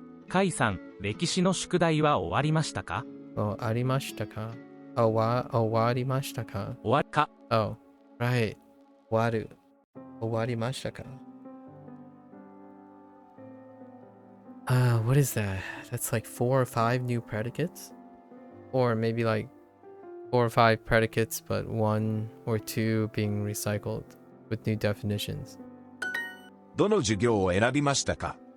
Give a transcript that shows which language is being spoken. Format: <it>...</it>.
<ja>甲斐さん、歴史の宿題は終わりましたか？ありましたか？終わりましたか？終わりか。</ja> <en>Oh, right.</en> <ja>終わりましたか？</ja> <en>What is that? That's like 4 or 5 new predicates? Or maybe like 4 or 5 predicates, but 1 or 2 being recycled with new definitions.</en> <ja>どの授業を選びましたか？</ja>